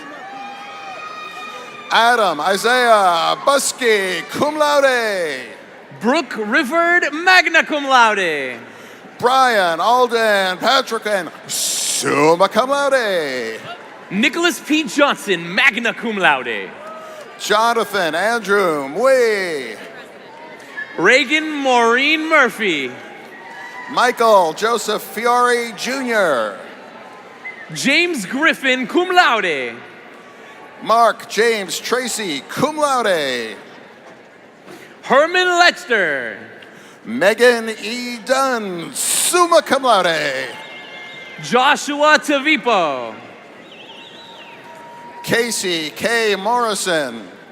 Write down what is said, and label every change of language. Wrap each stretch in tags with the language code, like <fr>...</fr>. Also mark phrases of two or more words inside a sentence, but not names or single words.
<en>Adam Isaiah Buskey,</en> <la>cum laude.</la> <en>Brooke Rivard,</en> <la>magna cum laude.</la> <en>Brian Alden Patrick,</en> <la>summa cum laude.</la> <en>Nicholas P.</en> <la>Johnson, magna cum laude.</la> <en>Jonathan Andrew Mui. Reagan Maureen Murphy. Michael Joseph Fiore Jr. James Griffin,</en> <la>cum laude.</la> <en>Mark James Tracy,</en> <la>cum laude.</la> <en>Herman Lechster. Megan E. Dunn,</en> <la>summa cum laude.</la> <en>Joshua Tavipo. Casey K. Morrison.</en>